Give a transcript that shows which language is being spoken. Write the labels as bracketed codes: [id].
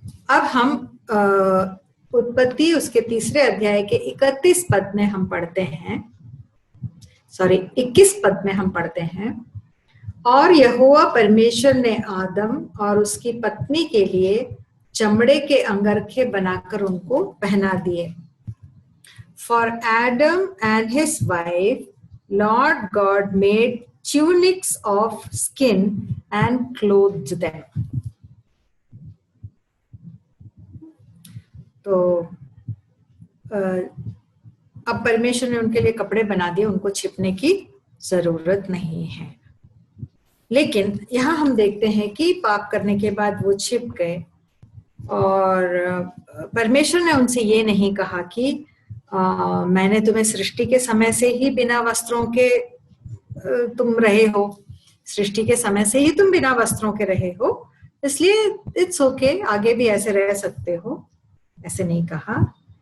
[hi] अब हम उत्पत्ति उसके 3 अध्याय के 21 पद में हम पढ़ते हैं, 21 पद में हम पढ़ते हैं, और यहोवा परमेश्वर ने आदम और उसकी पत्नी के लिए चमड़े के अंगरखे बनाकर उनको पहना दिए। [en] For Adam and his wife, Lord God made tunics of skin and clothed them. [hi] तो अब परमेश्वर ने उनके लिए कपड़े बना दिए, उनको छिपने की जरूरत नहीं है। लेकिन यहाँ हम देखते हैं कि पाप करने के बाद वो छिप गए और परमेश्वर ने उनसे ये नहीं कहा कि मैंने तुम्हें सृष्टि के समय से ही बिना वस्त्रों के तुम रहे हो, सृष्टि के समय से ही तुम बिना वस्त्रों के रहे हो, इसलिए [en] it's okay, [hi] आगे भी ऐसे रह सकते हो। ऐसे नहीं कहा।